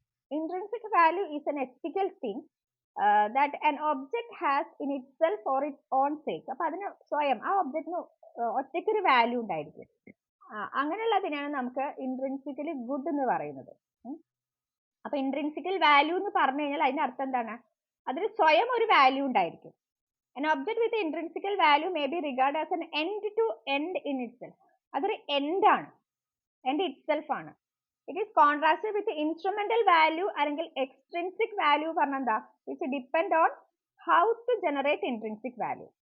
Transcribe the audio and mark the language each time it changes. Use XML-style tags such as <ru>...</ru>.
<en>Intrinsic value is an ethical thing that an object has in itself for it own sake.</en> <ml>അപ്പൊ അതിന് സ്വയം ആ ഒബ്ജക്റ്റിന് ഒറ്റയ്ക്കൊരു value ഉണ്ടായിരിക്കും. അങ്ങനെയുള്ളതിനാണ് നമുക്ക് ഇൻട്രിൻസിക്കലി ഗുഡ് എന്ന് പറയുന്നത്. അപ്പൊ ഇൻട്രിൻസിക്കൽ വാല്യൂ എന്ന് പറഞ്ഞു കഴിഞ്ഞാൽ അതിന്റെ അർത്ഥം എന്താണ്, അതിന് സ്വയം ഒരു വാല്യൂ ഉണ്ടായിരിക്കും.</ml> <en>An object with intrinsical value may be regarded as an end to end in itself.</en> <ml>അതൊരു എൻഡ് ആണ്,</ml> <en>end itself</en> <ml>ആണ്.</ml> <en>it is contrasted with instrumental value</en> <ml>അല്ലെങ്കിൽ</ml> <en>extrinsic value</en> <ml>പറഞ്ഞ എന്താ,</ml> <en>Which depend on how to generate intrinsic value.</en>